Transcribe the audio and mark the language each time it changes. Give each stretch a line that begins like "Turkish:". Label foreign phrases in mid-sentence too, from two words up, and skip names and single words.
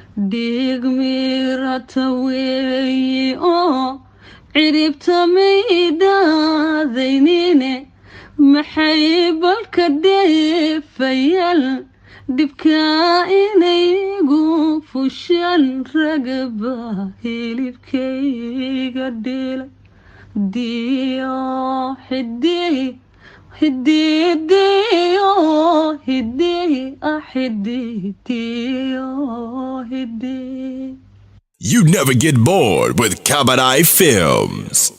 Somali: Dhiig miirata weeyi oo ciribta may daadaynine, maxay balka dheefayaan. Dhibka inay igu fushaan, rag baa hilibkayga dhilay. Diyo, hiddi, hiddi, diyo, hiddi, ah, hiddi, diyo, hiddi.
English: You never get bored with Kabadai Films.